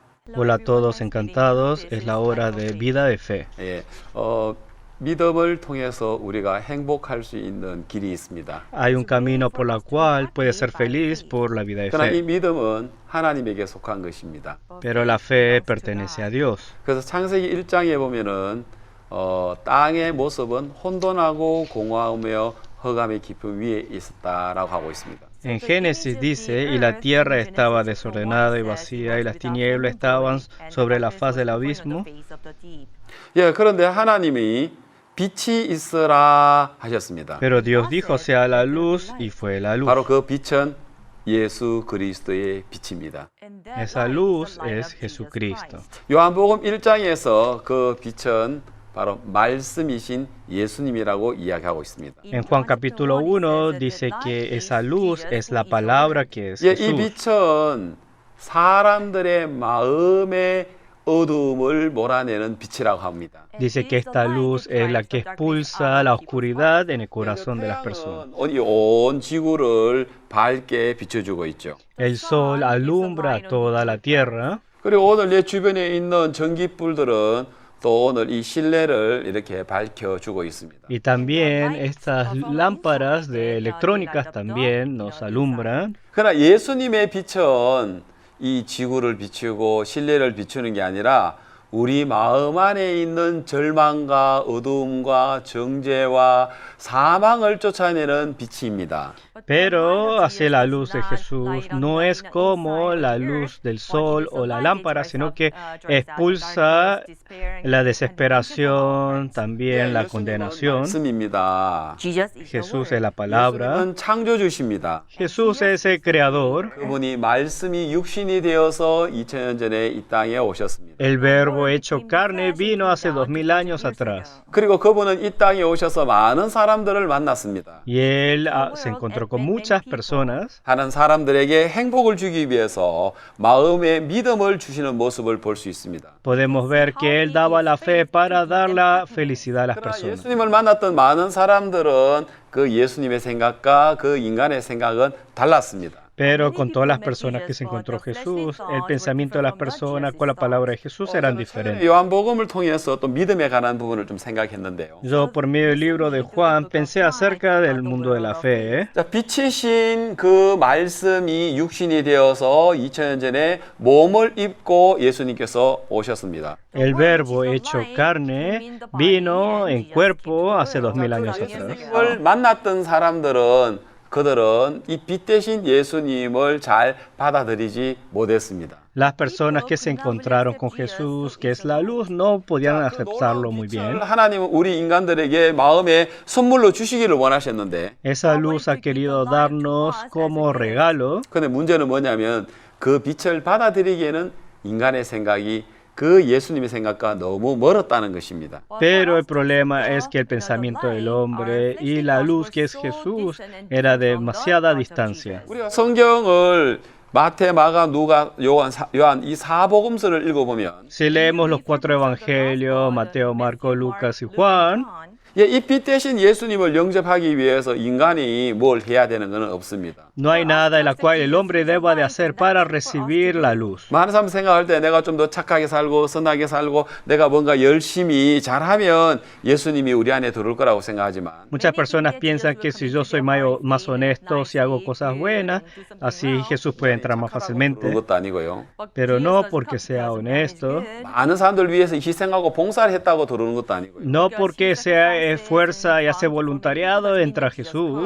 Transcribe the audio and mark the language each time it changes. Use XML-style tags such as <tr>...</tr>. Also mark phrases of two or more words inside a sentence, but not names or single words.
<es>Hola a todos, encantados. Es la hora de vida de fe.</es> <ko>예, 믿음을 통해서 우리가 행복할 수 있는 길이 있습니다.</ko> <es>Hay un camino por la cual puede ser feliz por la vida de</es> <ko>그러나 이</ko> <es>fe,</es> <ko>믿음은 하나님에게 속한 것입니다.</ko> <es>pero la fe pertenece a Dios.</es> <ko>그래서 창세기 1장에 보면은 땅의 모습은 혼돈하고 공허하며 흑암의 깊음 위에 있었다라고 하고 있습니다.</ko> <es>En Génesis dice, y la tierra estaba desordenada y vacía, y las tinieblas estaban sobre la faz del abismo.</es> <ko>예, 그런데 하나님이 빛이 있으라 하셨습니다.</ko> <es>Pero Dios dijo, sea la luz, y fue la luz.</es> <ko>바로 그 빛은 예수 그리스도의 빛입니다.</ko> <es>Esa luz es Jesucristo.</es> <ko>요한복음 1장에서 그 빛은 바로 말씀이신 예수님이라고 이야기하고 있습니다.</ko> <es>En Juan capítulo 1 dice que esa luz es la palabra que es</es> <ko>예, 이</ko> <es>Jesús.</es> <ko>빛은 사람들의 마음의 어두움을 몰아내는 빛이라고 합니다.</ko> <es>Dice que esta luz es la que expulsa la oscuridad en el corazón de las personas.</es> <ko>이 온 지구를 밝게 비춰주고 있죠.</ko> <es>El sol alumbra toda la tierra.</es> <ko>그리고 오늘 내 주변에 있는 전기불들은 또 오늘 이 실내를 이렇게 밝혀주고 있습니다.</ko> <es>Y también estas lámparas de electrónicas también nos alumbran.</es> <ko>그러나 예수님의 빛은 이 지구를 비추고 실내를 비추는 게 아니라 우리 마음 안에 있는 절망과 어두움과 정죄와 사망을 쫓아내는 빛입니다.</ko> <es>Pero hacia la luz de Jesús no es como la luz del sol o la lámpara, sino que expulsa la desesperación, también la condenación.</es> <ko>말씀입니다.</ko> <es>Jesús es la palabra.</es> <ko>예수님은 창조주십니다.</ko> <es>Jesús es el creador.</es> <ko>그분이 말씀이 육신이 되어서 2000년 전에 이 땅에 오셨습니다.</ko> <es>El verbo hecho carne vino hace 2000 años atrás.</es> <ko>그리고 그분은 이 땅에 오셔서 많은 사람들을 만났습니다.</ko> <es>Y él se encontró con muchas personas.</es> <ko>하는 사람들에게 행복을 주기 위해서 마음의 믿음을 주시는 모습을 볼 수 있습니다.</ko> <es>Podemos ver que él daba la fe para dar la felicidad a las</es> <ko>그러나</ko> <es>personas.</es> <ko>예수님을 만났던 많은 사람들은 그 예수님의 생각과 그 인간의 생각은 달랐습니다.</ko> <es>Pero con todas las personas que se encontró Jesús, el pensamiento de las personas con la palabra de Jesús eran diferentes.</es> <ko>요한복음을 통해서 또 믿음에 관한 부분을 좀 생각했는데요.</ko> <es>Yo por medio del libro de Juan pensé acerca del mundo de la fe.</es> <ko>자, 빛이신 그 말씀이 육신이 되어서 2000년 전에 몸을 입고 예수님께서 오셨습니다.</ko> <es>El verbo hecho carne vino en cuerpo hace 2000 años atrás.</es> <ko>예수님을 만났던 사람들은 그들은 이 빛 대신 예수님을 잘 받아들이지 못했습니다.</ko> <es>Las personas que se encontraron con Jesús, que es la luz, no podían aceptarlo muy bien.</es> <ko>하나님은 우리 인간들에게 마음에 선물로 주시기를 원하셨는데</ko> <es>Esa luz ha querido darnos como regalo.</es> <ko>근데 문제는 뭐냐면 그 빛을 받아들이기에는 인간의 생각이 그 예수님의 생각과 너무 멀었다는 것입니다.</ko> <es>Pero el problema es que el pensamiento del hombre y la luz que es Jesús era de demasiada distancia.</es> <ko>우리가 성경을 마태, 마가, 누가, 요한 이 사복음서를 읽어보면</ko> <es>Si leemos los cuatro evangelios, Mateo, Marcos, Lucas y Juan,</es> <ko>예, 이 빛 대신 예수님을 영접하기 위해서 인간이 뭘 해야 되는 건 없습니다.</ko> <es>No hay nada en la cual el hombre deba de hacer para recibir la luz.</es> <ko>많은 사람 생각할 때 내가 좀 더 착하게 살고 선하게 살고 내가 뭔가 열심히 잘하면 예수님이 우리 안에 들어올 거라고 생각하지만</ko> <es>Muchas personas piensan que si yo soy más honesto, si hago cosas buenas, así Jesús puede entrar más</es> <ko>그런</ko> <es>fácilmente.</es> <ko>것도 아니고요.</ko> <es>Pero no porque sea honesto,</es> <ko>많은 사람들 위해서 희생하고 봉사를 했다고 들어오는 것도 아니고요.</ko> <es>no porque sea esfuerza y hace voluntariado, entra Jesús,</es>